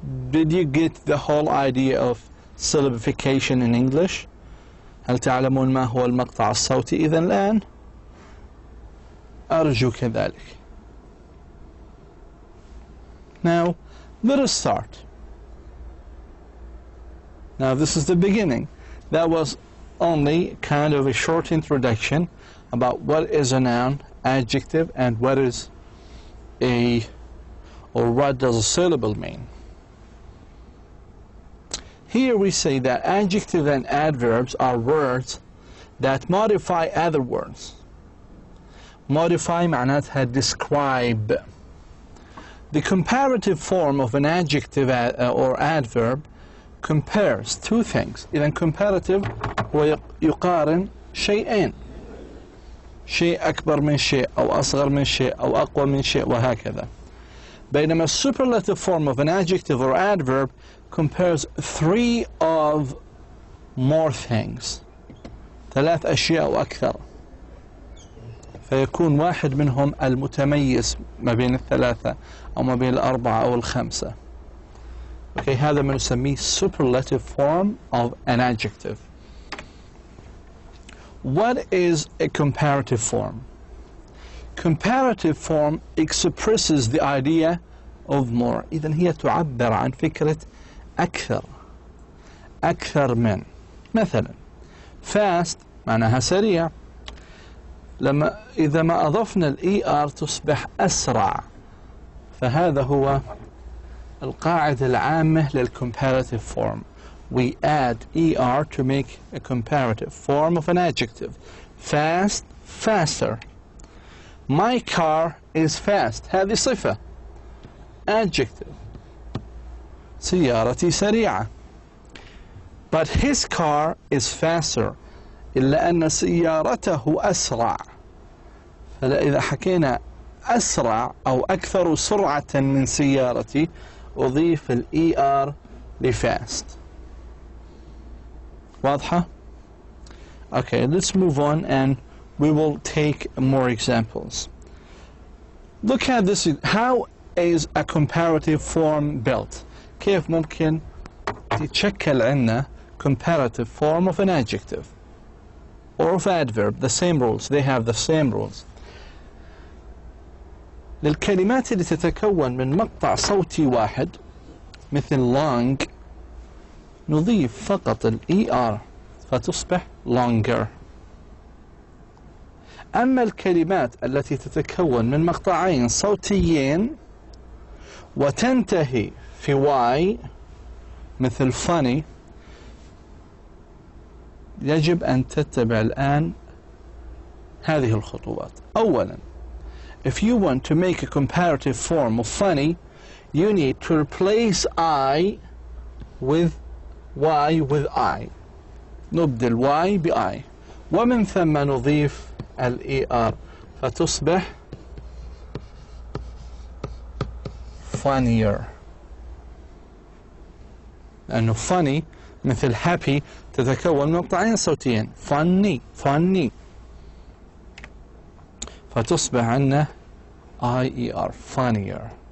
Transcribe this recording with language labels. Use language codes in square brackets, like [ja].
[en] Did you get the whole idea of syllabification in English? [ar] هل تعلمون ما هو المقطع الصوتي إذن الآن؟ أرجو كذلك. [en] Now, let us start. Now, this is the beginning. That was only kind of a short introduction about what is a noun, adjective, and what is what does a syllable mean. Here we say that adjective and adverbs are words that modify other words. Modify [ar] معناتها [en] describe. The comparative form of an adjective or adverb compares 2 things. [ar] إذن comparative هو يقارن شيئين، شيء أكبر من شيء أو أصغر من شيء أو أقوى من شيء وهكذا. بينما [en] superlative form of an adjective or adverb compares 3 of more things، [ar] 3 أشياء وأكثر، فيكون واحد منهم المتميز ما بين ال3 أو ما بين ال4 أو ال5. [en] okay. [ar] هذا ما نسميه [en] superlative form of an adjective. What is a comparative form? Comparative form expresses the idea of more. [ar] إذن هي تعبر عن فكرة أكثر من. مثلا fast معناها سريع، إذا ما أضفنا ER تصبح أسرع، فهذا هو القاعدة العامة للcomparative form. [en] We add ER to make a comparative form of an adjective. Fast, faster. My car is fast. [ar] هذه صفة adjective. سيارتي سريعة. [en] But his car is faster. [ar] إلا أن سيارته أسرع. فإذا حكينا أسرع أو أكثر سرعة من سيارتي أضيف ER لfast. واضحة؟ [en] Okay, let's move on and we will take more examples. Look at this. How is a comparative form built? [ar] كيف ممكن تتشكل عنا [en] comparative form of an adjective or of adverb? The same rules. They have the same rules. [ar] للكلمات اللي تتكون من مقطع صوتي واحد مثل long نضيف فقط ER فتصبح longer. أما الكلمات التي تتكون من مقطعين صوتيين وتنتهي في Y مثل funny يجب أن تتبع الآن هذه الخطوات. أولا، [en] if you want to make a comparative form of funny, you need to replace I with Y with I. [ar] نبدل Y ب I ومن ثم نضيف ال ER فتصبح funnier. لأنه funny مثل happy تتكون من مقطعين صوتيين funny فتصبح عندنا IER funnier.